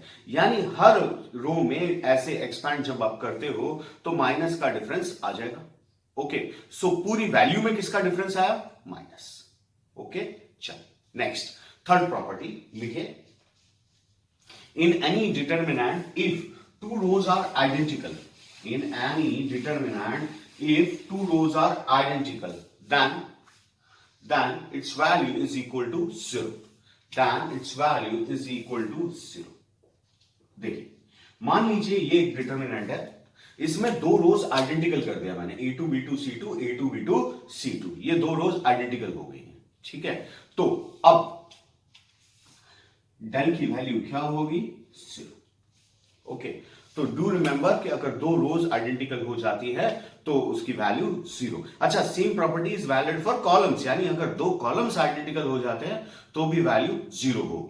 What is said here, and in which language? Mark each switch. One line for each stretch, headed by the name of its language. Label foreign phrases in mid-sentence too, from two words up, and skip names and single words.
Hindi: यानी हर रो में ऐसे एक्सपैंड जब आप करते हो तो माइनस का डिफरेंस आ जाएगा। ओके, सो पूरी वैल्यू में किसका डिफरेंस आया?
English: minus. okay, चल next third property लिखे, in any determinant if two rows are identical, in any determinant if two rows are identical, then its value is equal to 0, then its value is equal to 0।
Hindi: देखिए, मान लीजिए ये एक डिटरमिनेंट है, इसमें दो
English: rows identical
Hindi: कर दिया मैंने, a2 b2 c2 a2 b2 c2, ये दो
English: rows identical
Hindi: हो गई हैं। ठीक है, तो अब डेल की वैल्यू क्या होगी? 0। ओके, तो
English: do remember
Hindi: कि अगर दो
English: rows identical
Hindi: हो जाती है तो उसकी वैल्यू 0। अच्छा,
English: same property is valid for columns,
Hindi: यानी अगर दो
English: columns identical
Hindi: हो जाते हैं तो भी वैल्यू 0 होगी।